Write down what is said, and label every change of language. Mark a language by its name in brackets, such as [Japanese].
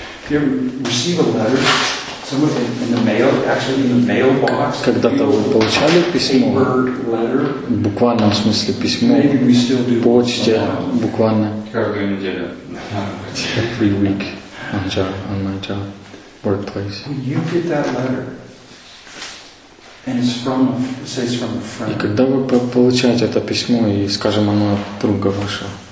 [English] You receive a letter, somewhere in the mail, actually in the mailbox. [Russian] Когда-то вы получали письмо? [English] Paper letter. [Russian] В буквальном смысле письмо. [English] Maybe we still do. [Russian] Почте, буквально. Каждую неделю. [English] Every week, on my job, workplace. When you get that letter, and it's from, say, it's from a friend. [Russian] И когда вы получаете это письмо, и, скажем, оно от друга вашего.